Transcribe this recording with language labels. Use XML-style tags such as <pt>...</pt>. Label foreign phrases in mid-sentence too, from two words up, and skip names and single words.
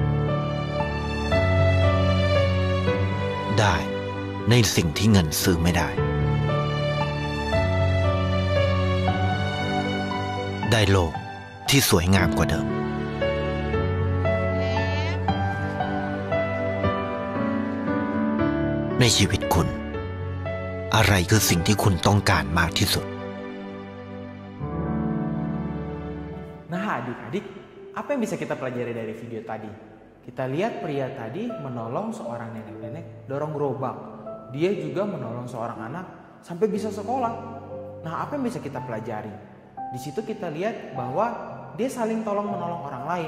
<th>ได้ในสิ่งที่เงินซื้อไม่ได้ได้โลกที่สวยงามกว่าเดิมในชีวิตคุณอะไรคือสิ่งที่คุณต้องการมากที่สุด</th> <id>Nah adik-adik, apa yang bisa kita pelajari dari video tadi? Kita lihat pria tadi menolong seorang nenek-nenek dorong gerobak. Dia juga menolong seorang anak sampai bisa sekolah. Nah, apa yang bisa kita pelajari? Di situ kita lihat bahwa dia saling tolong menolong orang lain.</id>